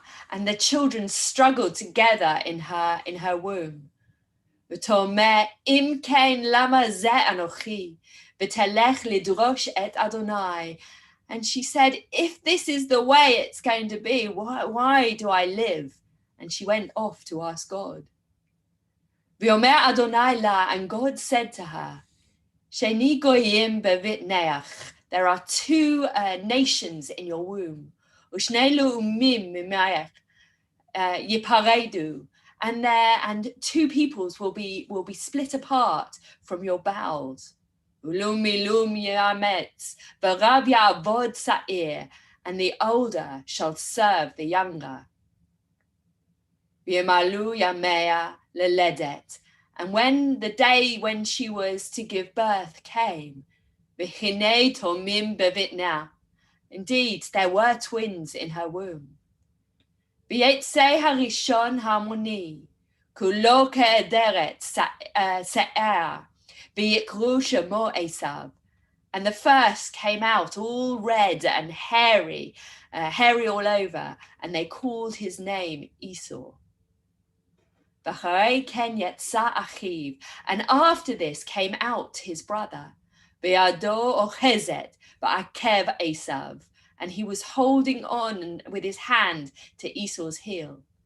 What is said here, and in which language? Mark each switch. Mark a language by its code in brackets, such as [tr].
[en] And the children struggled together in her womb. [he] ותאמר אם כן למה זה אנוכי ותלך לדרוש את אדוני. [en] And she said, if this is the way it's going to be, why do I live? And she went off to ask God. [he] ויאמר אדוני לה, [en] and God said to her, [he] שני גויים בבטנך. [en] There are two nations in your womb. [he] ושני לאומים ממך ייפרדו. [en] And two peoples will be split apart from your bowels. [he] ולאום יאמץ, ורב יעבוד צעיר, [en] and the older shall serve the younger. [he] וימלאו ימיה ללדת. [en] And when the day when she was to give birth came, [he] והנה תאומים בבטנה. [en] Indeed, there were twins in her womb. [he] ויצא הראשון המוני, כולו כעדרת שיער, ויקראו שמו עשיו. [en] And the first came out all red and hairy all over, and they called his name Esau. [he] ואחרי כן יצא אחיו, [en] and after this came out his brother, [he] וידו אוחזת בעקב עשיו. [en] And he was holding on with his hand to Esau's heel.